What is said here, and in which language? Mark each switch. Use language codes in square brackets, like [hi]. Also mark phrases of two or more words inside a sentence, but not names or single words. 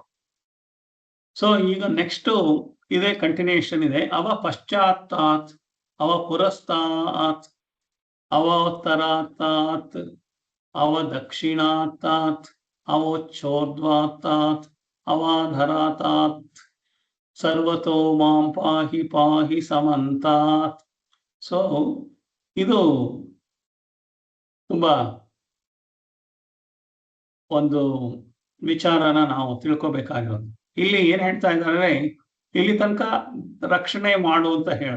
[kn] ಸೊ ಈಗ ನೆಕ್ಸ್ಟ್ ಇದೇ ಕಂಟಿನ್ಯೂಷನ್ ಇದೆ. [sa] ಅವ ಪಶ್ಚಾತ್ತಾತ್, ಅವ ಪುರಸ್ತಾತ್, ಅವೋತ್ತರಾತ್ತಾತ್, ಅವ ದಕ್ಷಿಣಾತ್ತಾತ್, ಅವೋಚ್ಛೋರ್ಧ್ವಾತ್ತಾತ್, ಅವಾಧರಾತಾತ್, ಸರ್ವತೋ ಮಾಂ ಪಾಹಿ ಪಾಹಿ ಸಮಂತಾತ್. [kn] ಸೊ ಇದು ತುಂಬಾ ಒಂದು ವಿಚಾರನ ನಾವು ತಿಳ್ಕೊಬೇಕಾಗಿರೋದು. ಇಲ್ಲಿ ಏನ್ ಹೇಳ್ತಾ ಇದ್ದಾರೆ, ಇಲ್ಲಿ ತನಕ ರಕ್ಷಣೆ ಮಾಡು ಅಂತ ಹೇಳ್ದ.